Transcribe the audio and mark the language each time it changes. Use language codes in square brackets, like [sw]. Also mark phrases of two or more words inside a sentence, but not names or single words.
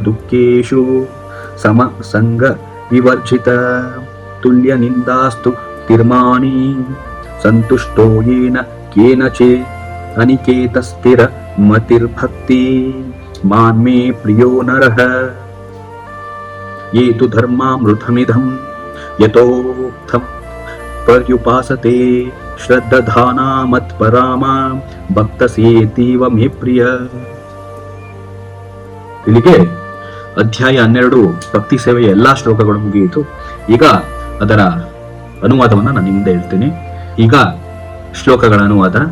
[sa] ದುಃಖೇಷು ಸಮ ಸಂಗ ವಿವರ್ಜಿತ ತುಲ್ಯ ನಿಂದಾಸ್ತು ಭಕ್ತಿರ್ಮಾನಿ ಸಂತುಷ್ಟೋ ಯೇನ ಕೇನಚೇ ಅನಿಕೇತ ಸ್ಥಿರ ಮತಿರ್ಭಕ್ತಿ ಮಾನ್ಮೇ ಪ್ರಿಯೋ ನರಃ ಯೇ ತು ಧರ್ಮಾಮೃತಮಿದಂ ಯಥೋಕ್ತಂ ಪರ್ಯುಪಾಸತೆ ಶ್ರದ್ಧಾನಾ ಮತ್ಪರಾಮ ಭಕ್ತಸೇತೀವ ಮೇ ಪ್ರಿಯ. [kn] ಇಲ್ಲಿಗೆ ಅಧ್ಯಾಯ 12 ಭಕ್ತಿ ಸೇವೆಯ ಎಲ್ಲಾ ಶ್ಲೋಕಗಳು ಮುಗಿಯಿತು. ಈಗ ಅದರ ಅನುವಾದವನ್ನ ನಾನು ನಿಮ್ದೆ ಹೇಳ್ತೀನಿ. ಈಗ ಶ್ಲೋಕಗಳ ಅನುವಾದ.